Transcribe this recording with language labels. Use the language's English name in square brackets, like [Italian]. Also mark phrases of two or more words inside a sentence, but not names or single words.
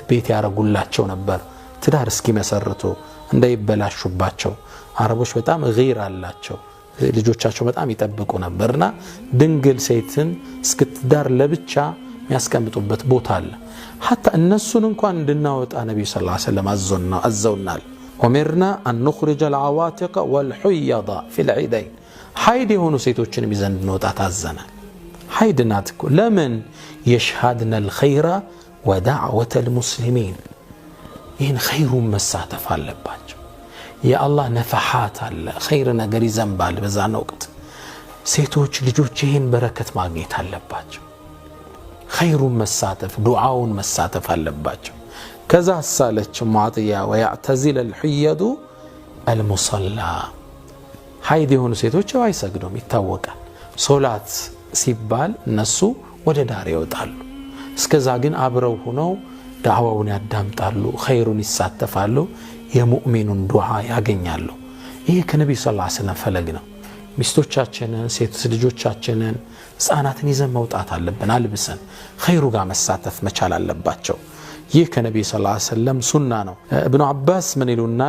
[Amharic] ቤት ያረጉላቸው ነበር። ትዳር እስኪመሰርቱ እንዳይበላሹባቸው አረቦች በጣም ገይር አላቸው። ልጆቻቸው በጣም ይጠብቁ ነበርና ድንግል ሴትን እስክትዳር ለብቻ የሚያስቀምጡበት ቦታ አለ። ሐታ እነሱን እንኳን እንድናወጣ ነብዩ [Arabic] صلى الله عليه وسلم [Amharic] አዘውናል። [Arabic] أمرنا أن نخرج العواتق والحيض في العيدين [Amharic] ሐይድ የሆኑ ሴቶችን ይዘን እንወጣ ታዘናል። ሐይድ ናት እኮ ለምን [Arabic] يشهدن الخير ودعوة المسلمين [Amharic] ይህን ኸይሩን መሳተፍ አለባቸው። የአላህ ነፈሓት አለ ኸይር ነገር ይዘንባል። በዛን ወቅት ሴቶች ልጆች ይህን በረከት ማግኘት አለባቸው። ኸይሩን መሳተፍ ዱዓውን መሳተፍ አለባቸው። ከዛ ሳለች ሙዓጥያ [Arabic] ويعتزل الحيض [Amharic] المصلى ሐይድ የሆኑ ሴቶች አይሰግዱም ይታወቃል። ሶላት ሲባል እነሱ ወደ ዳር ይወጣሉ። እስከዛ ግን አብረው ሆነው ዳዕዋውን ያዳምጣሉ፣ ኸይሩን ይሳተፋሉ፣ የሙእሚኑን ዱዓ ያገኛሉ። ይህ ከነብዩ [Arabic] صلى الله عليه وسلم [Amharic] ፈለግ ነው። ሚስቶቻችንን ሴት ልጆቻችንን ህፃናትን ይዘን መውጣት አለብን። አልብሰን ኸይሩ ጋር መሳተፍ መቻል አለባቸው። ይህ ከነብዩ [Arabic] صلى الله عليه وسلم [Amharic] ሱና ነው። ኢብኑ አባስ ምን ይሉናል?